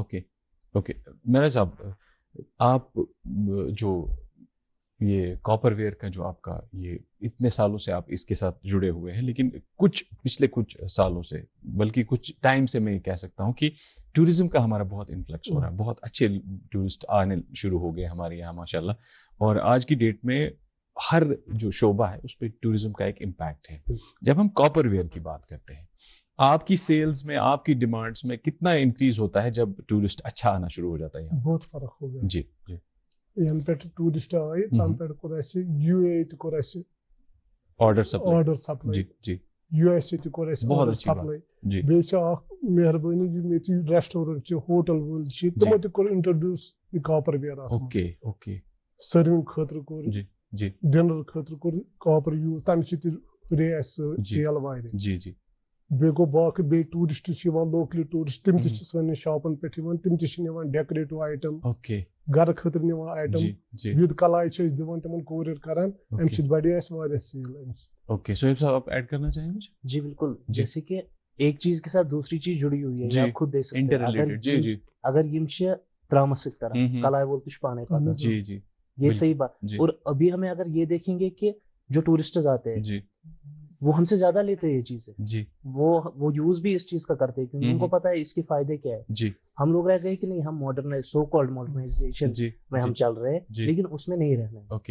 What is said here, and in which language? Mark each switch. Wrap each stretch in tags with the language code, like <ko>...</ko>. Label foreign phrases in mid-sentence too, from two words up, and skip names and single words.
<ur>اوکے میرا صاحب, آپ جو یہ</ur> <en>copper ware</en> <ur>کا جو آپ کا یہ اتنے سالوں سے آپ اس کے ساتھ جڑے ہوئے ہیں, لیکن پچھلے کچھ سالوں سے بلکہ کچھ ٹائم سے میں یہ کہہ سکتا ہوں کہ ٹورزم کا ہمارا بہت انفلکس ہو رہا ہے, بہت اچھے ٹورسٹ آنے شروع ہو گئے ہمارے یہاں ماشاءاللہ, اور آج کی ڈیٹ میں ہر جو شعبہ ہے اس پہ ٹورزم کا ایک امپیکٹ ہے. جب ہم</ur> <en>copper ware</en> <ur>کی بات کرتے ہیں, آپ کی سیلز میں, آپ کی ڈیمانڈز میں کتنا انکریز ہوتا ہے جب ٹورسٹ اچھا آنا شروع ہو جاتا ہے؟ بہت فرق ہو گیا. جی</ur> <ks>یعنی پہ ٹورسٹ آئے تم پہ کور اَسہِ یو اے تہِ کور اَسہِ</ks> <en>order supply,</en> <ks>یو ایس اے تہِ کور اَسہِ</ks> <en>order supply.</en> <ks>بیٚیہِ چھِ اکھ مہربٲنی یِم ییٚتہِ ریسٹورنٹ چھِ, ہوٹل وٲلۍ چھِ, تِمو تہِ کوٚر انٹروڈیوس یہِ کاپر ویر اتھ منٛز. سٔروِنگ خٲطرٕ کوٚر, ڈنر خٲطرٕ کوٚر</ks> <en>copper use,</en> <ks>تمہِ سۭتۍ ہُرے اَسہِ سیل واریاہ. بیٚیہِ گوٚو باقٕے بیٚیہِ ٹوٗرِسٹ چھِ یِوان,</ks> <en>locally tourist,</en> <ks>تِم تہِ چھِ سٲنِس شاپن پٮ۪ٹھ یِوان, تِم تہِ چھِ نِوان</ks> <en>decorative item,</en> <ks>گرٕ خٲطرٕ نِوان آیٹم, وِد کلاے چھِ أسۍ دِوان تِمن کوریئر کران, اَمہِ سۭتۍ بڑے اَسہِ واریاہ سیل.</ks> <ur>اوکے سہیب صاحب, آپ ایڈ کرنا چاہیں گے؟ جی بالکل, جیسے کہ ایک چیز کے ساتھ دوسری چیز جڑی ہوئی ہے, آپ خود دیکھ سکتے ہیں.</ur> <ks>اگر یم چھِ ترامس سۭتۍ کران, کلاے وول تہِ چھُ پانے کران,</ks> <ur>یہ صحیح بات. اور ابھی ہمیں اگر یہ دیکھیں گے کہ جو ٹورسٹز آتے ہیں وہ ہم سے زیادہ لیتے ہیں یہ چیزیں, وہ یوز بھی اس چیز کا کرتے ہیں کیونکہ ان کو پتا ہے اس کے فائدے کیا ہے. ہم لوگ رہ گئے کہ نہیں, ہم</ur> <en>modern so called modernization</en> <ur>میں ہم چل رہے ہیں, لیکن اس میں نہیں رہنا ہے.</ur>